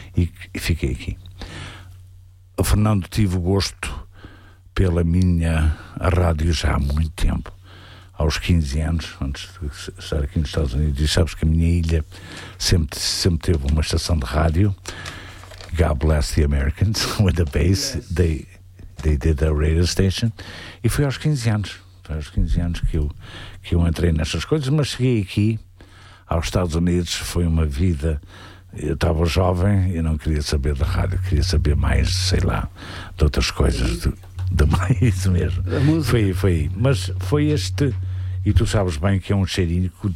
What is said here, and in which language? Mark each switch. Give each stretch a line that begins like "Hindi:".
Portuguese: E fiquei aqui. O Fernando, tive gosto pela minha rádio já há muito tempo. Aos 15 anos, antes de estar aqui nos Estados Unidos, e sabes que a minha ilha sempre teve uma estação de rádio.
English: God bless the Americans, with the bass, yes. they did a radio station.
Portuguese: E foi aos 15 anos, que eu entrei nestas coisas, mas cheguei aqui, aos Estados Unidos, foi uma vida... Eu estava jovem e não queria saber da rádio, queria saber mais, sei lá, de outras coisas... Demais mesmo. Foi. Mas foi este, e tu sabes bem que é um cheirinho.